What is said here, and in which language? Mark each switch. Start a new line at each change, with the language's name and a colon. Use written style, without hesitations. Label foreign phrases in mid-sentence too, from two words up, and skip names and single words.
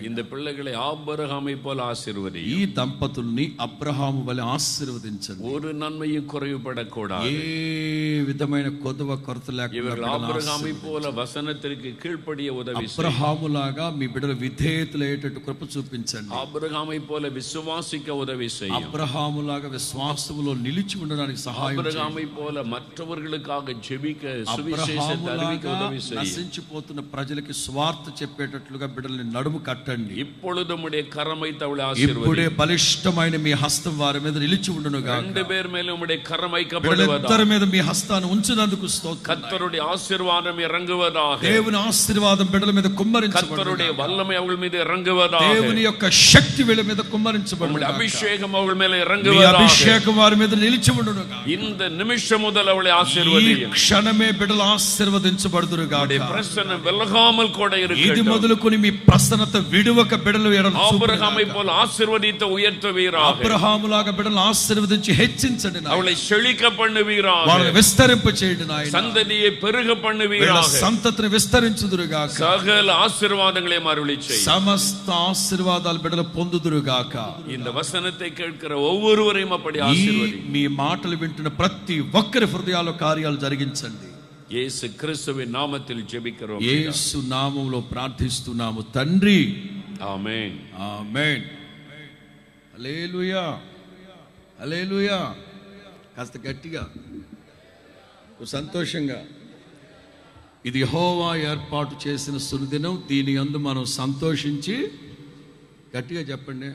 Tamil: இந்த பிள்ளைகளை ஆபிரகாமை போல ஆசீர்வதி.
Telugu: ఈ దంపతుల్ని అబ్రహాము వలె ఆశీర్వదించండి.
Tamil: ஒரு నన్மையும் குறைவுபடக்கூடாது.
Telugu: ఏ విధమైన కొదవ కొరత
Tamil: இவர்கள்
Telugu: లేకుండా
Tamil: ஆபிரகாமை போல வசனத்திற்கு கீழ்ப்படிய உதவி செய்யும்.
Telugu: అబ్రహాములాగా మీ బిడ్డల విధేయతలయ్యేటట్టు కృప చూపించండి.
Tamil: ஆபிரகாமை போல விசுவாசிக்க உதவி செய்யும்.
Telugu: అబ్రహాములాగా విశ్వాసములో నిలిచి ఉండడానికి సహాయం చేయండి.
Tamil: ஆபிரகாமை போல மற்றவர்களுக்காக ஜெபிக்க சுவிசேஷத்தை அறிவிக்க உதவி செய்யும்.
Telugu: నశించిపోతున్న ప్రజలకి స్వార్థ చెప్పేటట్లుగా బిడ్డల్ని నడుము కట్టండి.
Tamil: இப்பொழுது உம்முடைய கரம் வைத்து அவளை
Telugu: ఇప్పుడే
Tamil: ஆசீர்வதி.
Telugu: బలిష్టమైన మీ హస్తం వారి మీద నిలిచి ఉండును గాక.
Tamil: ரெண்டு பேர் மேலும் உம்முடைய கரம்
Telugu: బిడ్డలిద్దరి
Tamil: வைக்கப்படுவதாக.
Telugu: మీద మీ హస్తాన్ని ఉంచినందుకు స్తోత్రం.
Tamil: கர்த்தருடைய ஆசீர்வாதம் இறங்குவதாக.
Telugu: దేవుని ఆశీర్వాదం బిడ్డల మీద కుమ్మరించబడును.
Tamil: கர்த்தருடைய வல்லமை அவள் மீது இறங்குவதாக.
Telugu: దేవుని యొక్క శక్తి వీళ్ళ మీద కుమ్మరించబడును.
Tamil: உம்முடைய அபிஷேகம் அவள் மேல
Telugu: మీ
Tamil: இறங்குவதாக.
Telugu: అభిషేకం వారి మీద నిలిచి ఉండును గాక.
Tamil: இந்த நிமிஷம் முதல் அவளை
Telugu: ఈ
Tamil: ஆசீர்வதியும்.
Telugu: క్షణమే బిడ్డలు ఆశీర్వదించబడుదురు గాక.
Tamil: பிரசன்னம் விலகாமல் கூட
Telugu: ఇది
Tamil: இருக்கட்டும்.
Telugu: మొదలుకొని మీ ప్రసన్నత విడువక బిడ్డలు ఎడల
Tamil: ஆபிரகாமை போல ஆசீர்வதித்து உயர்த்துவீராக.
Telugu: అబ్రహాములాగా బిడ్డలను ఆశీర్వదించి హెచ్చించండి నాయనా.
Tamil: அவளை செழிக்க பண்ணுவீராக.
Telugu: వాళ్ళని విస్తరింప చేయండి నాయనా.
Tamil: சந்ததியை பெருக
Telugu: వీళ్ళ
Tamil: பண்ணுவீராக.
Telugu: సంతతిని విస్తరించుదురు గాక.
Tamil: சகல ஆசீர்வாதங்களையும் அருளி செய்.
Telugu: సమస్త ఆశీర్వాదాలు బిడ్డలు పొందుదురు గాక.
Tamil: இந்த வசனத்தை கேட்கிற ஒவ்வொருவரையும் அப்படி
Telugu: ఈ
Tamil: ஆசீர்வதி.
Telugu: మీ మాటలు వింటున్న ప్రతి ఒక్కరి హృదయాల్లో కార్యాలు జరిగించండి.
Tamil: இயேசு கிறிஸ்துவின் நாமத்தில் ஜெபிக்கிறோம்.
Telugu: యేసు నామములో ప్రార్థిస్తున్నాము తండ్రి.
Tamil: ஆமென்.
Telugu: ఆమేన్. హల్లెలూయా హల్లెలూయా. కాస్త గట్టిగా సంతోషంగా. ఇది యెహోవా ఏర్పాటు చేసిన సుదినం, దీని యందు మనం సంతోషించి గట్టిగా చెప్పండి.